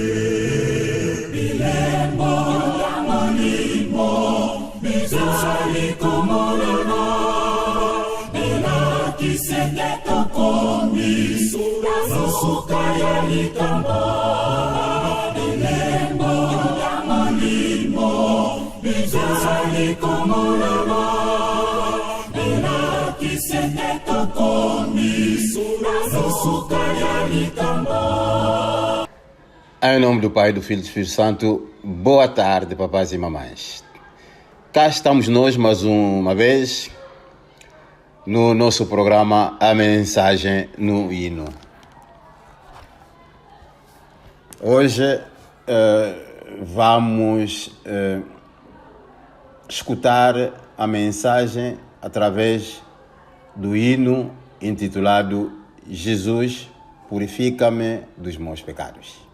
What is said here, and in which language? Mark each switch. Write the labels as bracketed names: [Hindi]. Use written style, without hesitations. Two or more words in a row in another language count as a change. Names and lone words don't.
[Lingala] Bilembo Molimo, bizali komolona, ela kiseke tokomi, suka ya likambo. Bilembo ya molimo, bizali komolona, ela kiseke tokomi, suka ya likambo. [Portuguese] Em nome do Pai, do Filho e do Espírito Santo, boa tarde, papais e mamães. Cá estamos nós mais uma vez no nosso programa A Mensagem no Hino. Hoje vamos escutar a mensagem através do hino intitulado Jesus, purifica-me dos meus pecados.